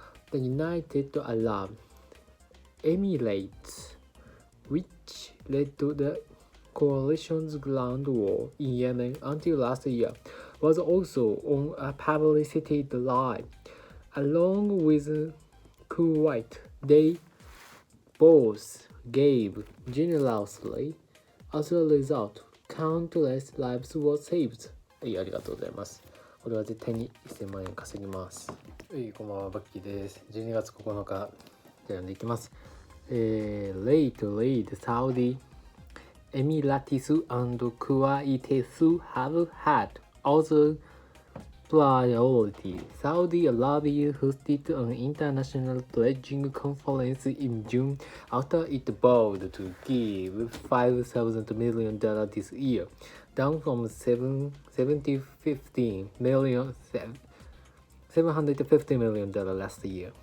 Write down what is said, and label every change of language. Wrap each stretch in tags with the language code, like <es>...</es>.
<en>The United Arab Emirates, which led to the coalition's ground war in Yemen until last year, was also on a publicity drive. Along with Kuwait, they both gave generously. As a result, countless lives were saved.</en> <ja>はい、ありがとうございます。これは絶対に1000万円稼ぎます。はい、こんばんは、バッキーです。 12月9日、読んでいきます。</ja> <en>Lately, Saudi Emirates and Kuwait have had other priorities. Saudi Arabia hosted an international pledging conference in June after it vowed to give $5,000 million this year, down from $750 million last year.</en>